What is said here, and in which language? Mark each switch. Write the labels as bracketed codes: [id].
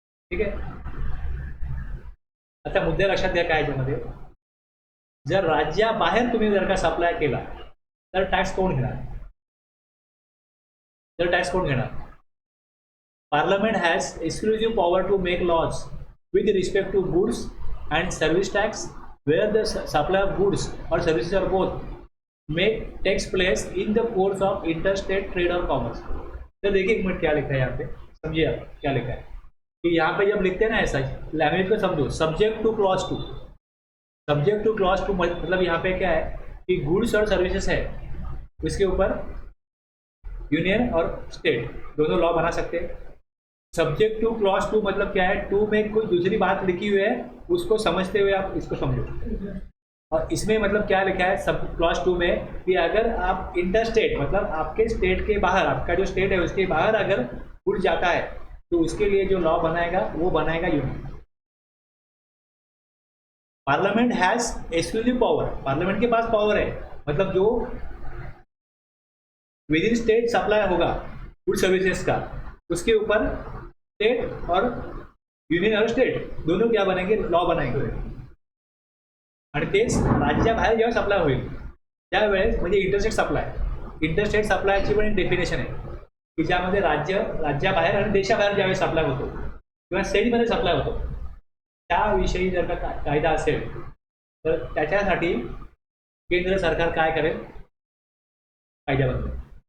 [mr] ठीक आहे, आता मुद्दे लक्षात घ्या काय याच्यामध्ये, जर राज्याबाहेर तुम्ही जर का सप्लाय केला तर टॅक्स कोण घेणार, [en] तर टॅक्स कोण घेणार, parliament has exclusive power to make laws with respect to goods and service tax where the supply of goods or services or both may takes place in the course of interstate trade or commerce। [hi] तो देखिए एक minute क्या लिखा है यहाँ पे, समझिए आप क्या लिखा है कि यहाँ पे जब लिखते हैं ना ऐसा लैंग्वेज को समझो, subject two clause 2, subject two clause 2 मतलब यहाँ पे क्या है कि गुड्स और सर्विसेज है, उसके ऊपर यूनियन और स्टेट दोनों लॉ बना सकते हैं। सब्जेक्ट टू क्लॉज 2 मतलब क्या है, 2 में कोई दूसरी बात लिखी हुई है, उसको समझते हुए आप इसको समझो। और इसमें मतलब क्या लिखा है सब क्लॉज 2 में कि अगर आप इंटरस्टेट मतलब आपके स्टेट के बाहर, आपका जो स्टेट है उसके बाहर अगर गुड जाता है तो उसके लिए जो लॉ बनाएगा वो बनाएगा union. [en] parliament has exclusive power, [hi] parliament के पास पावर है, मतलब जो विद इन स्टेट सप्लाई होगा गुड सर्विसेज का, उसके ऊपर स्टेट और युनियन और स्टेट दोनों क्या बनेंगे, लॉ बनाएंगे। [mr] आणि तेच राज्याबाहेर जेव्हा सप्लाय होईल त्यावेळेस म्हणजे इंटरस्टेट सप्लायची पण डेफिनेशन आहे की ज्यामध्ये राज्याबाहेर आणि देशाबाहेर ज्यावेळेस सप्लाय होतो किंवा स्टेटमध्ये सप्लाय होतो त्याविषयी जर का कायदा असेल तर त्याच्यासाठी केंद्र सरकार काय करेल, कायदा बनवेल।